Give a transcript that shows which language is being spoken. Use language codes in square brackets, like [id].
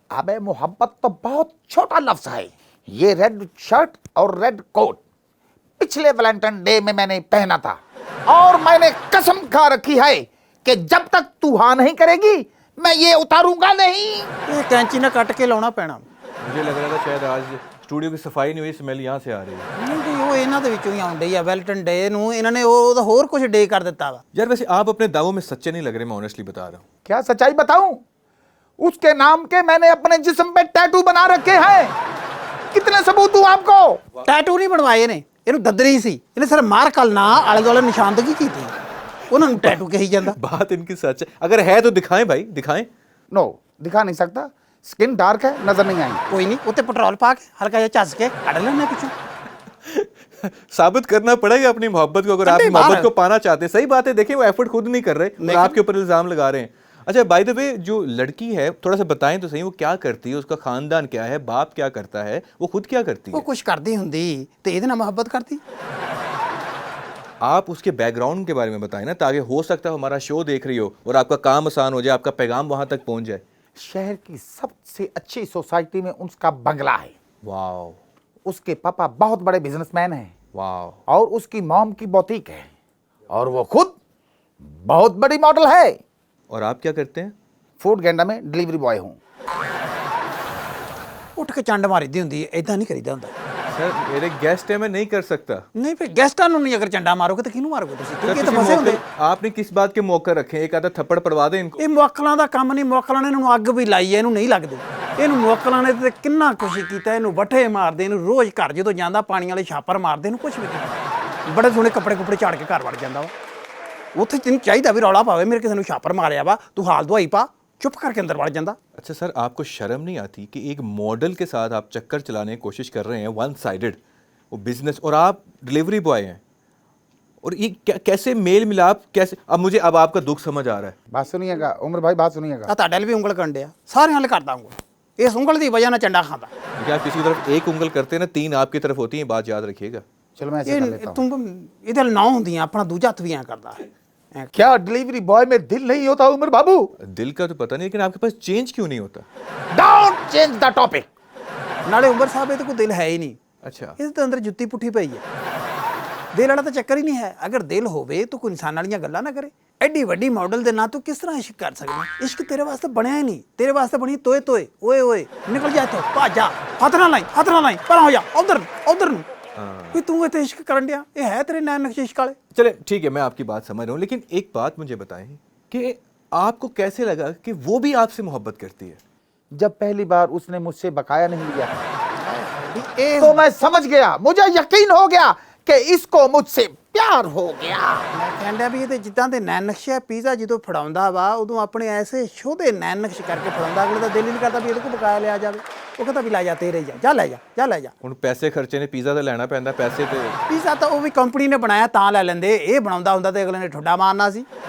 [hi] अबे मोहब्बत तो बहुत छोटा लफ्ज है। ये रेड शर्ट और रेड कोट पिछले वैलेंटाइन डे में मैंने पहना था, और मैंने कसम खा रखी है कि जब तक तू हाँ नहीं करेगी मैं ये उतारूंगा नहीं। ये कैंची ना कट के लाना पैना। मुझे लग रहा था शायद आज स्टूडियो की सफाई नहीं हुई, स्मेल यहाँ से आ रही है। [pa] ਨਹੀਂ ਜੀ ਉਹ ਇਹਨਾਂ ਦੇ ਵਿੱਚੋਂ ਹੀ ਆਉਣ ਡਈ ਆ। ਵੈਲਟਨ ਡੇ ਨੂੰ ਇਹਨਾਂ ਨੇ ਉਹਦਾ ਹੋਰ ਕੁਝ ਡੇ ਕਰ ਦਿੱਤਾ ਵਾ। [hi] यार वैसे आप अपने दावों में सच्चे नहीं लग रहे, मैं ऑनेस्टली बता रहा हूँ। क्या सच्चाई बताऊं? उसके नाम के मैंने अपने जिस्म पे टैटू बना रखे हैं। कितने सबूत दूं आपको? [pa] ਟੈਟੂ ਨਹੀਂ ਬਣਵਾਏ ਨੇ, ਇਹਨੂੰ ਦਦਰੀ ਸੀ। ਇਹਨੇ ਸਿਰ ਮਾਰ ਕਲਨਾ ਆਲੇ ਦੁਆਲੇ ਨਿਸ਼ਾਨਦਗੀ ਕੀਤੀ, ਉਹਨਾਂ ਨੂੰ ਟੈਟੂ ਕਹੀ ਜਾਂਦਾ। [hi] बात इनकी सच है, अगर है तो दिखाएं भाई, दिखाएं। नो, दिखा नहीं सकता, स्किन डार्क है, नजर नहीं आई। [pa] ਕੋਈ ਨਹੀਂ, ਉੱਤੇ ਪੈਟਰੋਲ ਪਾ ਕੇ ਹਲਕਾ ਜਿਹਾ ਝੱਸ ਕੇ ਕੱਢ ਲੈਣੇ ਪਿੱਛੋਂ। [hi] साबित करना पड़ेगा अपनी मोहब्बत को, अगर आप ठंडी मोहब्बत बात को पाना चाहते हैं। सही बात है, देखिए वो एफर्ट खुद नहीं कर रहे और लेकिन- आपके ऊपर इल्जाम लगा रहे हैं। अच्छा बाय द वे, जो लड़की है थोड़ा सा बताएं तो सही, वो क्या करती है, उसका खानदान क्या है, बाप क्या करता है, वो खुद क्या करती [pa] ਉਹ [hi] है? [pa] ਕੁਝ ਕਰਦੀ ਹੁੰਦੀ ਤੇ ਇਹਦੇ ਨਾਲ ਮੁਹੱਬਤ ਕਰਦੀ। [hi] आप उसके बैकग्राउंड के बारे में बताएं ना, ताकि हो सकता है हमारा शो देख रही हो और आपका काम आसान हो जाए, आपका पैगाम वहां तक पहुंच जाए। शहर की सबसे अच्छी सोसाइटी में उसका बंगला है। वाओ उसके पापा बहुत बड़े बिजनेसमैन हैं वाओ। और उसकी मॉम की बुटीक है, और वो खुद बहुत बड़ी मॉडल है। और आप क्या करते हैं? फूड गेंडा में डिलीवरी बॉय हूँ। [pa] ਉੱਠ ਕੇ ਚੰਡ ਮਾਰੀਦੀ ਹੁੰਦੀ, ਐਦਾਂ ਨਹੀਂ ਕਰੀਦਾ ਹੁੰਦਾ। [hi] सर मेरे गेस्ट है, मैं नहीं कर सकता। [pa] ਨਹੀਂ ਫਿਰ ਗੈਸਟਾਂ ਨੂੰ ਨਹੀਂ ਅਗਰ ਚੰਡਾ ਮਾਰੋਗੇ ਤਾਂ ਕਿਹਨੂੰ ਮਾਰੋਗੇ ਤੁਸੀਂ? [hi] सर, [pa] ਕਿਉਂਕਿ ਇਹ ਤਾਂ [hi] किसी [pa] ਫਸੇ ਹੁੰਦੇ। [hi] मौके- आपने किस बात के मौके रखे हैं? एक आधा थप्पड़ पड़वा दें इनको। [pa] ਇਹ ਮੁਅੱਕਲਾਂ ਦਾ ਕੰਮ ਨਹੀਂ, ਮੁਅੱਕਲਾਂ ਨੇ ਇਹਨਾਂ ਨੂੰ ਅੱਗ ਵੀ ਲਾਈ ਹੈ, ਇਹਨੂੰ ਨਹੀਂ ਲੱਗਦੀ। ਇਹਨੂੰ ਮੁਅੱਕਲਾਂ ਨੇ ਤੇ ਕਿੰਨਾ ਕੁਛ ਕੀਤਾ, ਇਹਨੂੰ ਵੱਠੇ ਮਾਰਦੇ, ਇਹਨੂੰ ਰੋਜ਼ ਘਰ ਜਦੋਂ ਜਾਂਦਾ ਪਾਣੀ ਵਾਲੇ ਛਾਪਰ ਮਾਰਦੇ, ਇਹਨੂੰ ਕੁਛ ਵੀ ਨਹੀਂ। ਬੜੇ ਸੋਹਣੇ ਕੱਪੜੇ ਕੁਪੜੇ ਝਾੜ ਕੇ ਘਰ ਵੜ ਜਾਂਦਾ ਵਾ। ਉੱਥੇ ਤੈਨੂੰ ਚਾਹੀਦਾ ਵੀ ਰੌਲਾ ਪਾਵੇ, ਮੇਰੇ ਕਿਸੇ ਨੂੰ ਛਾਪਰ ਮਾਰਿਆ ਵਾ, ਤੂੰ ਹਾਲ ਦਵਾਈ ਪਾ, ਚੁੱਪ ਕਰਕੇ ਅੰਦਰ ਵੜ ਜਾਂਦਾ। [hi] अच्छा सर, आपको शर्म नहीं आती कि एक मॉडल के साथ आप चक्कर चलाने की कोशिश कर रहे हैं, वन साइडेड वो बिजनेस, और आप डिलीवरी बॉय हैं, और ये कैसे मेल मिलाप, कैसे? अब आपका दुख समझ आ रहा है। बात सुनिएगा उमर भाई, बात सुनिएगा। [pa] ਆ ਤੁਹਾਡੇ ਵੀ ਉਂਗਲ ਕਰਨ ਡਿਆ, ਸਾਰਿਆਂ ਨਾਲ ਕਰਦਾ ਉਂਗਲ। ਇਸ ਉਂਗਲ ਦੀ ਵਜ੍ਹਾ ਨਾਲ ਚੰਡਾ ਖਾਂਦਾ। [hi] देखिए आप किसी की तरफ एक उंगल करते हैं ना, 3 आपकी तरफ होती है, बात याद रखिएगा। चलो मैं ऐसे कर लेता [pa] ਇਹ [hi] हूँ। [pa] ਤੂੰ ਇਹਦੇ ਨਾਲ 9 ਹੁੰਦੀਆਂ, ਆਪਣਾ ਦੂਜਾ ਹੱਥ ਵੀ ਐਂ ਕਰਦਾ। [hi] क्या डिलीवरी बॉय में दिल नहीं होता उमर बाबू? दिल का तो पता नहीं, लेकिन आपके पास चेंज क्यों नहीं होता? [en] Don't change the topic. [pa] ਨਾਲੇ ਉਮਰ ਸਾਹਿਬ ਇਹਦੇ ਕੋਈ ਦਿਲ ਹੈ ਹੀ ਨਹੀਂ। [hi] अच्छा, [pa] ਇਹਦੇ ਤਾਂ ਅੰਦਰ ਜੁੱਤੀ ਪੁੱਠੀ ਪਈ ਹੈ। ਦਿਲ ਵਾਲਾ ਤਾਂ ਚੱਕਰ ਹੀ ਨਹੀਂ ਹੈ। ਅਗਰ ਦਿਲ ਹੋਵੇ ਤਾਂ ਕੋਈ ਇਨਸਾਨ ਵਾਲੀਆਂ ਗੱਲਾਂ ਨਾ ਕਰੇ। ਐਡੀ ਵੱਡੀ ਮਾਡਲ ਦੇ ਨਾਂ ਤੂੰ ਕਿਸ ਤਰ੍ਹਾਂ ਇਸ਼ਕ ਕਰ ਸਕਦਾ? ਇਸ਼ਕ ਤੇਰੇ ਵਾਸਤੇ ਬਣਿਆ ਹੀ ਨਹੀਂ, ਤੇਰੇ ਵਾਸਤੇ ਬਣੀ ਤੋਏ ਤੋਏ। ਓਏ ਓਏ ਨਿਕਲ ਜਾ ਇੱਥੋਂ, ਭੱਜ ਜਾ, ਹੱਥ ਨਾ ਲਾਈ, ਪਰਾਂ ਹੋ ਜਾ, ਉਧਰ ਨੂੰ। ਕੋਈ ਤੂੰ ਇੱਥੇ ਇਸ਼ਕ ਕਰਨ ਡਿਆ, ਇਹ ਹੈ ਤੇਰੇ ਨੈਣ ਨਕਸ਼ ਇਸ਼ਕ ਵਾਲੇ। [hi] चले ठीक है, मैं आपकी बात समझ रहा हूँ, लेकिन एक बात मुझे बताएं कि आपको कैसे लगा कि वो भी आपसे मोहब्बत करती है? जब पहली बार उसने मुझसे बकाया नहीं लिया [pa] ਇਹ [hi] तो मैं समझ गया, मुझे यकीन हो गया कि इसको मुझसे प्यार हो गया। [pa] ਮੈਂ ਕਹਿੰਦਾ ਵੀ ਇਹਦੇ ਜਿੱਦਾਂ ਦੇ ਨੈਣ ਨਕਸ਼ੇ ਪੀਜ਼ਾ ਜਦੋਂ ਫੜਾਉਂਦਾ ਵਾ ਉਦੋਂ ਆਪਣੇ ਐਸੇ ਸ਼ੋਧੇ ਨੈਣ ਨਕਸ਼ ਕਰਕੇ ਫੜਾਉਂਦਾ, ਅਗਲੇ ਦਾ ਦਿਲ ਹੀ ਨਹੀਂ ਕਰਦਾ ਵੀ ਇਹਦੇ ਕੋਲ ਬਕਾਇਆ ਲਿਆ ਜਾਵੇ। ਉਹ ਕਹਿੰਦਾ ਵੀ ਲੈ ਜਾ ਤੇਰੇ ਜਾ, ਜਾ ਲੈ ਜਾ, ਜਾ ਲੈ ਜਾ। ਹੁਣ ਪੈਸੇ ਖਰਚੇ ਨੇ, ਪੀਜ਼ਾ ਤਾਂ ਲੈਣਾ ਪੈਂਦਾ, ਪੈਸੇ ਤੇ ਪੀਜ਼ਾ ਤਾਂ ਉਹ ਵੀ ਕੰਪਨੀ ਨੇ ਬਣਾਇਆ ਤਾਂ ਲੈ ਲੈਂਦੇ, ਇਹ ਬਣਾਉਂਦਾ ਹੁੰਦਾ ਤੇ ਅਗਲੇ ਨੇ ਠੁੱਡਾ ਮਾਰਨਾ ਸੀ।